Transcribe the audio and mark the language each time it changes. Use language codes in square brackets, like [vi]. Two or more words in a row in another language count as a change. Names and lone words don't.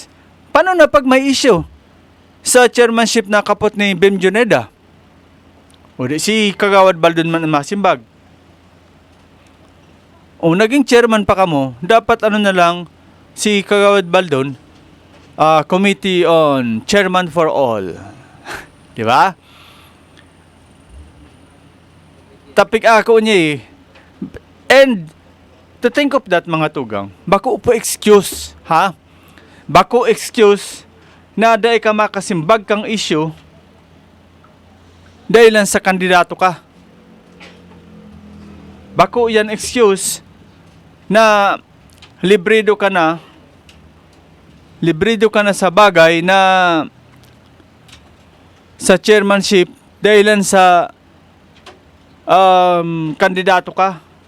[bik] Paano na pag may issue sa chairmanship na kapot ni Bem Juneda? O di si Kagawad Baldon man ang masimbag. O naging chairman pa kamo, dapat ano na lang si Kagawad Baldon, [en] Committee on Chairman for All. [tl] Di ba? Tapik ako niya eh. [en] And to think of that [bik] mga tugang, bako upo excuse, ha? Bako excuse na dahil ka makasimbag kang issue dahil lang sa kandidato ka. Bako yan excuse na librido ka na sa bagay na sa chairmanship dahilan sa kandidato ka.